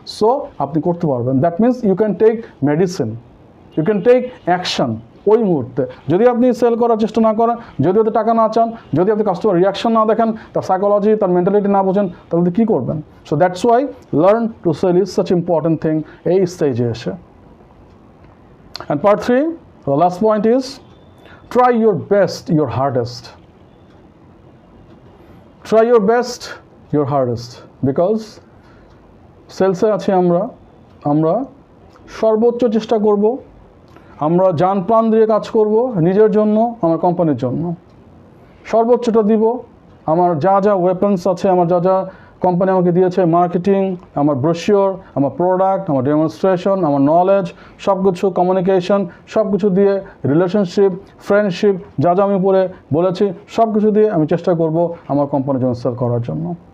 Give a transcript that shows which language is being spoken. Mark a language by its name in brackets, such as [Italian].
[English] so [Bangla] আপনি করতে পারবেন। [English] that means you can take medicine, you can take action [Bangla] ওই মুহূর্তে। যদি আপনি সেল করার চেষ্টা না করেন, যদি আপনি টাকা না চান, যদি আপনি কাস্টমার রিয়াকশন না দেখেন, তার সাইকোলজি, তার মেন্টালিটি না বোঝেন, তাহলে কী করবেন? [English] so that's why learn to sell is such important thing [Bangla] এই স্টেজে এসে। [English] And part 3, the last point is try your best, your hardest. Try your best, your hardest. [Bangla] Because সেলসে আছি আমরা সর্বোচ্চ চেষ্টা করব, আমরা জান প্রাণ দিয়ে কাজ করব নিজের জন্য, আমার কোম্পানির জন্য। সর্বোচ্চটা দিব। আমার যা যা ওয়েপন্স আছে, আমার যা যা কোম্পানি আমাকে দিয়েছে, মার্কেটিং, আমার ব্রোশিওর, আমার প্রোডাক্ট, আমার ডেমনস্ট্রেশন, আমার নলেজ, সব কিছু, কমিউনিকেশন, সব কিছু দিয়ে, রিলেশনশিপ, ফ্রেন্ডশিপ, যা যা আমি উপরে বলেছি সব কিছু দিয়ে আমি চেষ্টা করব আমার কোম্পানির জন্য সেল করার জন্য।